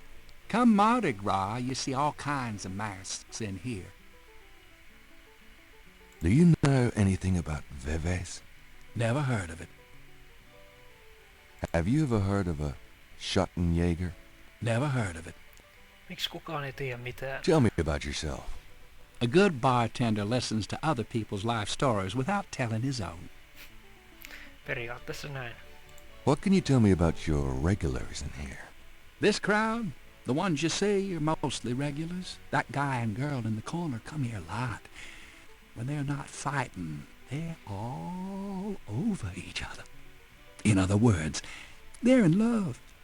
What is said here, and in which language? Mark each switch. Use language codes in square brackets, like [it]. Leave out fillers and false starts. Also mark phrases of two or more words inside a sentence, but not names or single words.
[en] Come Mardi Gras, you see all kinds of masks in here. Do you know anything about Veves? Never heard of it. Have you ever heard of a Schottenjäger? Never heard of it. [fi] Miksi kukaan ei tiedä mitään? [en] Tell me about yourself. A good bartender listens to other people's life stories without telling his own. [fi] Periaatteessa näin. [en] What can you tell me about your regulars in here? This crowd, the ones you see, are mostly regulars. That guy and girl in the corner come here a lot. When they're not fighting, they're all over each other. In other words, they're in love.